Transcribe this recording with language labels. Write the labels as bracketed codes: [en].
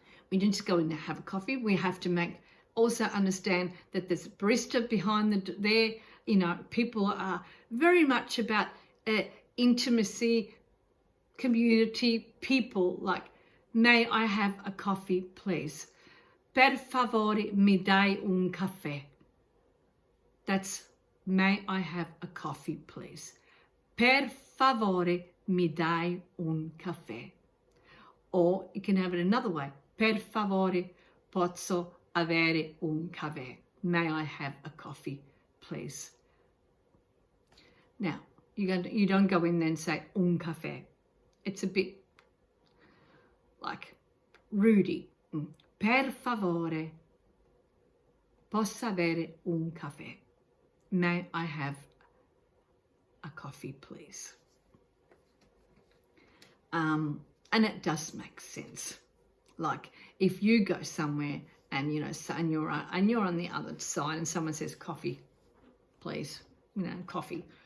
[en] We don't just go in there have a coffee. We have to also understand that there's a barista behind there. You know, people are very much about intimacy, community, people. Like, may I have a coffee, please? [it] Per favore, mi dai un caffè. [en] That's, may I have a coffee, please? [it] Per favore, mi dai un caffè. [en] Or you can have it another way. [it] Per favore, posso avere un caffè. [en] May I have a coffee, please? Now, you don't go in there and say [it] un caffè. [en] It's a bit like Rudy. [it] Per favore, posso avere un caffè. [en] May I have a coffee, please? And it does make sense. Like, if you go somewhere and and you're on the other side and someone says coffee, please, coffee.